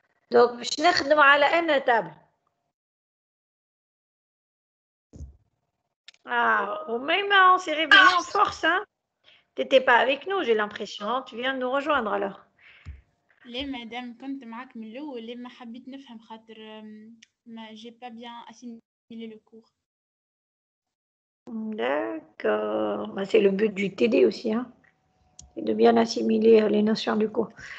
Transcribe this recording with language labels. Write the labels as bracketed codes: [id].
[fr] Donc, je vais [ar] نخدم على [fr] أن table. Ah, ou même on s'est réveillé en force, hein. T'étais pas avec nous, j'ai l'impression. Tu viens de nous rejoindre alors. [ar] ليه مادام كنت معاك من الأول لما حبيت نفهم خاطر ما [fr] j'ai pas bien assimilé le cours. D'accord. Bah, c'est le but du TD aussi, hein. C'est de bien assimiler les notions du cours.